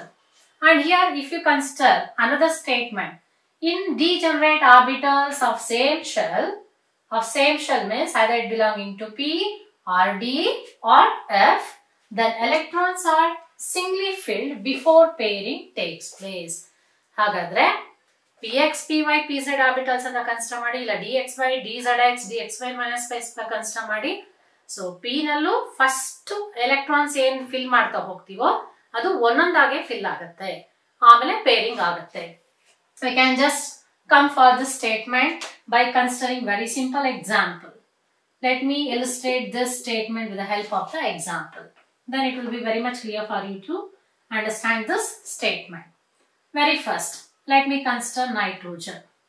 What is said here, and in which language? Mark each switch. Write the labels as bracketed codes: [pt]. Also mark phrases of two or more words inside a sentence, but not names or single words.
[en] And here if you consider another statement, in degenerate orbitals of same shell means either it belonging to P or D or F, then electrons are singly filled before pairing takes place. Hagadre Px, Py, Pz orbitals and consider [kn] ಮಾಡಿ ಇಲ್ಲ [en] dxy, dzx, dxy minus y square consider ಮಾಡಿ. [kn] So P ನಲ್ಲೂ [en] first electrons [kn] ಏನು fill ಮಾಡ್ತಾ ಹೋಗ್ತೀವೋ ಅದು ಒಂದೊಂದಾಗೆ fill ಆಗುತ್ತೆ, ಆಮೇಲೆ pairing ಆಗುತ್ತೆ. [en] So I can just come for this statement by considering very simple example. Let me illustrate this statement with the help of the example. Then it will be very much clear for you to understand this statement. Very first, let me consider nitrogen.